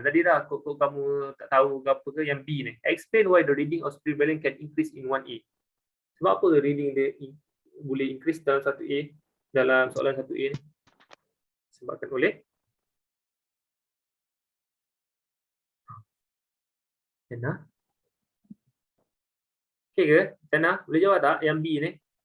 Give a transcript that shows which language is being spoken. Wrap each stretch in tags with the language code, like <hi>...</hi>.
<ms>Tadi dah kok kamu tak tahu ke apa ke yang B ni.</ms> <en>Explain why the reading of spring balance can increase in 1A.</en> <ms>Sebab apa reading dia boleh increase dalam 1A, dalam soalan 1A ni? Sebabkan oleh Jannah. Okey ke? Jannah, boleh jawab tak yang B ni?</ms>